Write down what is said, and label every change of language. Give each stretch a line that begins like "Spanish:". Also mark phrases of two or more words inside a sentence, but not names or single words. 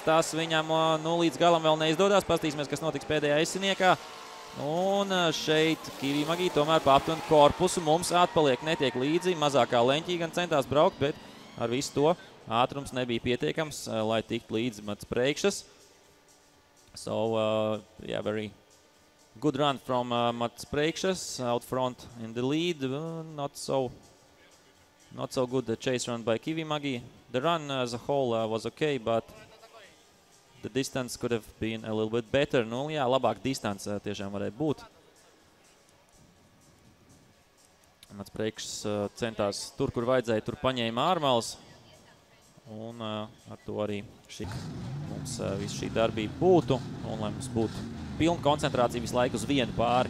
Latvian: Tas viņam līdz galam vēl neizdodās. Pastīsimies, kas notiks pēdējā aizsiniekā. Un šeit Kivī Magī tomēr pa aptuveni korpusu mums atpaliek. Netiek līdzi. Mazākā leņķī gan centās braukt, bet ar visu to ātrums nebija pietiekams, lai tiktu līdzi Mats Preikšas.
English: So, yeah, very good run from Mats Preikšas out front in the lead. Not so good chase run by Kivī Magī. The run as a whole was okay, but the distance could have been a little bit better.
Latvian: Nu, jā, labāk distance tiešām varēja būt. Mats Preikšs centās tur, kur vajadzēja, tur paņēma ārmals. Un ar to arī mums visu šī darbība būtu. Un lai mums būtu pilna koncentrācija visu laiku uz vienu pāri.